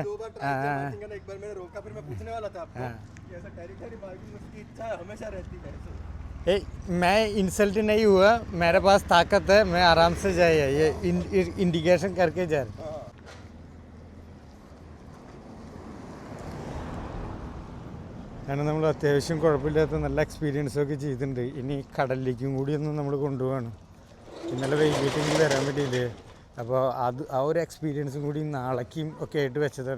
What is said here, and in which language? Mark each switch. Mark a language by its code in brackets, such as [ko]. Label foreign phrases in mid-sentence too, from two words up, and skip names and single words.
[hi] एक बार मैंने रोका, फिर मैं पूछने वाला था आपको कि ऐसा [en] territory marking [hi] उसकी इच्छा हमेशा रहती है. मैं इंसल्ट नहीं हुआ, मेरे पास ताकत है, मैं आराम से जाए. ये इंडिकेशन करके जा रहे. [ml] അങ്ങനെ നമ്മൾ അത്യാവശ്യം കുഴപ്പമില്ലാത്ത നല്ല എക്സ്പീരിയൻസൊക്കെ ചെയ്തിട്ടുണ്ട്. ഇനി കടലിലേക്കും കൂടി ഒന്ന് നമ്മൾ കൊണ്ടുപോവാണ്. ഇന്നലെ വൈകിട്ടെങ്കിൽ വരാൻ പറ്റിയില്ലേ, അപ്പോൾ ആ ഒരു എക്സ്പീരിയൻസും കൂടി നാളേക്കും ഒക്കെ ആയിട്ട് വെച്ചതാണ്.